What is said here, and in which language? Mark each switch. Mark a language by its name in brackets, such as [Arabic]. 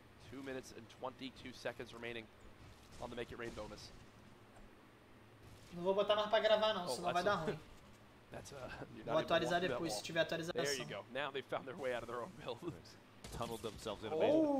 [English] 2 minutes and 22 seconds remaining on the Make It Rain bonus. [Portuguese] Não vou botar mais pra gravar não, senão vai dar ruim. Vou atualizar depois, se tiver atualização. [English] There you go. Now they found their way out of their own build. Tunneled themselves in a bit.